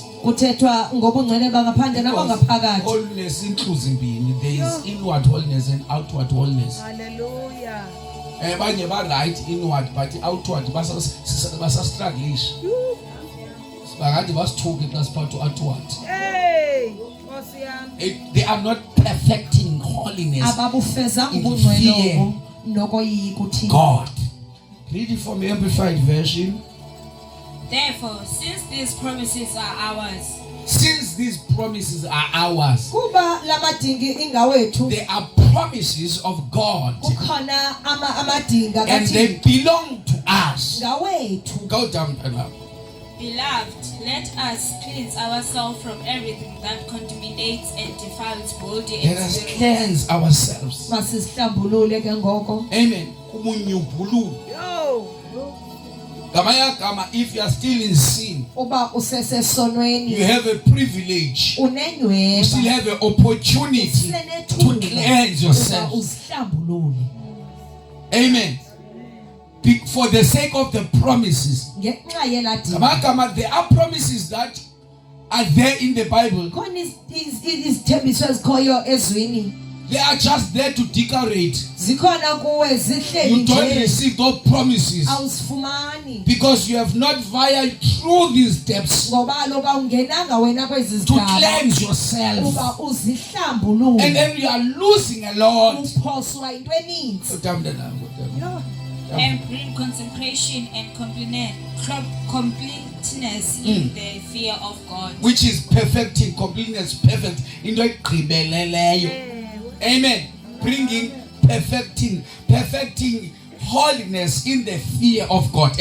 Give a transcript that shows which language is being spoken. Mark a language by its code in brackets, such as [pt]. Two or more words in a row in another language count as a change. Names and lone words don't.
[xh] Kuthethwa ngobungcwele bangaphandle nabangaphakathi. [en] Holiness includes imbini. There is inward holiness and outward holiness. Hallelujah. [xh] abanye ba [en] right inward but outward [xh] basa struggleish bangathi basithuke xa siphatha outward. [en] They are not perfecting holiness. [xh] Ababufezanga ubungcwele nokoyika uThixo. [en] God. Read it from the Amplified Version. Therefore, since these promises are ours, [xh] kuba lamadingi ingawethu, [en] they are promises of God [xh] kukhona amadinga [en] and they [xh] kaThixo [en] belong to us. [xh] ngawethu. [en] Go down and up. beloved, let us cleanse ourselves from everything that contaminates and defiles body Let and us spirit. cleanse ourselves. [xh] Masihlambulule ke ngoko. [en] Amen. If you are still in sin, [xh] Uba usesesonweni, [en] you have a privilege. You [xh] unenyweba, [en] still have an opportunity to cleanse yourself. [xh] usihlambulule. [en] Amen. For the sake of the promises. [xh] Ngenxa yeladinga. [en] There are promises that are there in the Bible. [xh] Khona izithembiso ezikhoyo ezwini. [en] They are just there to decorate. [xh] Zikhona kuwe zihleli [en] You don't [xh] nje. [en] receive those promises [xh] Awusifumani. [en] because you have not via through these steps [xh] Ngoba loka ungenanga wena kwezi [en] to [xh] zigaba. [en] cleanse yourself. [xh] Uba uzihlambulule. [en] And then you are losing a lot. [xh] Uphoswa into eninzi. [en] And bring consecration and completeness in the fear of God. Which is perfecting, completeness, perfect. Amen. Bringing, perfecting holiness in the fear of God.